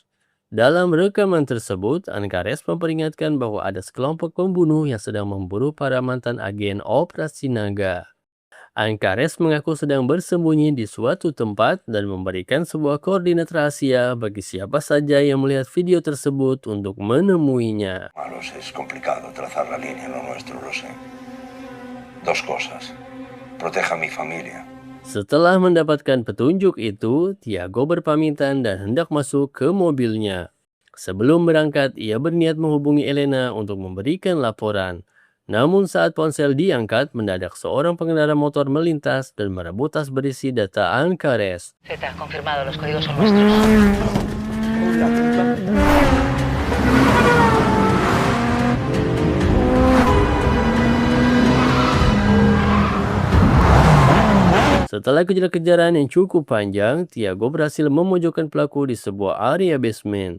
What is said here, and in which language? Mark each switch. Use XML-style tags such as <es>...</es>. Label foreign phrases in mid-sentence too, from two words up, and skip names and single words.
<id>Dalam rekaman tersebut, Ancares memperingatkan bahwa ada sekelompok pembunuh yang sedang memburu para mantan agen Operasi Naga. Ancares mengaku sedang bersembunyi di suatu tempat dan memberikan sebuah koordinat rahasia bagi siapa saja yang melihat video tersebut untuk menemuinya.</id> <es>Malos, es complicado trazar la línea, lo nuestro, lo sé. Dos cosas. Proteja a mi familia.</es> <id>Setelah mendapatkan petunjuk itu, Tiago berpamitan dan hendak masuk ke mobilnya. Sebelum berangkat, ia berniat menghubungi Elena untuk memberikan laporan. Namun saat ponsel diangkat, mendadak seorang pengendara motor melintas dan merebut tas berisi data Ancares.</id> <es>Z, confirmado, los códigos son nuestros.</es> <id>Setelah kejar-kejaran yang cukup panjang, Tiago berhasil memojokkan pelaku di sebuah area basement.</id>